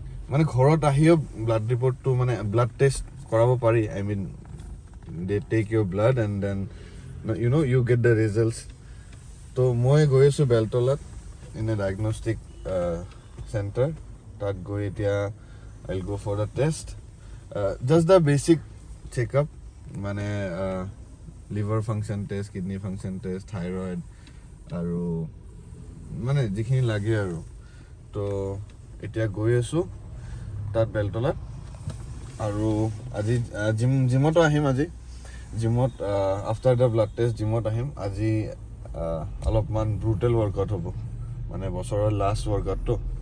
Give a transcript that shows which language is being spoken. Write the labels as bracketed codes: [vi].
[as] মানে ঘৰত আহিও ব্লাড ৰিপৰ্টটো মানে ব্লাড টেষ্ট কৰাব পাৰি. [en] I mean they take your blood and then you get the results. [as] তো মই গৈ আছো বেলতলাত [en] in a diagnostic center. [as] তাত গৈ এতিয়া [en] I'll go for the test. Just the basic checkup [as] মানে [en] liver function test, kidney function test, thyroid [as] আৰু মানে যিখিনি লাগে আৰু. তো এতিয়া গৈ আছো তাত বেলতলাত আৰু আজি জিমত আহিম. আজি জিমত [en] after the blood test [as] জিমত আহিম. আজি অলপমান ব্ৰুটেল ৱৰ্কআউট হ'ব, মানে বছৰৰ লাষ্ট ৱৰ্কআউটটো.